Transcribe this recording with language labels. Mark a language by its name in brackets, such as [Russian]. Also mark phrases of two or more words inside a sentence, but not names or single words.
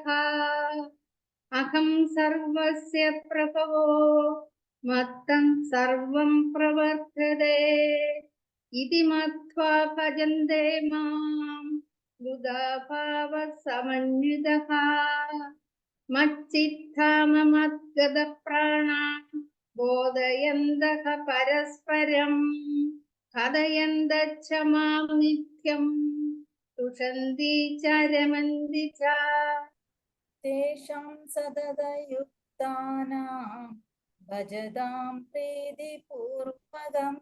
[Sanskrit] അഹം സർവസ്യ പ്രഭവോ മത്തം സർവം പ്രവർത്തതേ. ഇതി മത്വാ ഭജന്തേ മാം ബുധാ ഭാവ സമന്വിതഃ. മच्चित्ता ममद्गतप्राणा बोधयन्तः परस्परं. कथयन्तश्च मां नित्यं तुषन्ति च रमन्ति च. तेषां सततयुक्तानां भजतां प्रीतिपूर्वकं.